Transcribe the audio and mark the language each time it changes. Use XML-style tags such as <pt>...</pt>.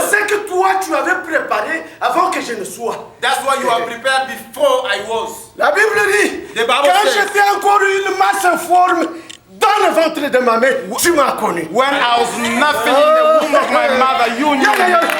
<fr>C'est ce que toi tu avais préparé avant que je ne sois.</fr> <en>That's what you have prepared before I was.</en> <fr>La Bible dit,</fr> <en>The Bible</en> <fr>quand</fr> <en>says,</en> <fr>j'étais encore une masse informe dans le ventre de ma mère, tu m'as connu.</fr> <en>when I was nothing in the womb of my mother, you knew me.</en>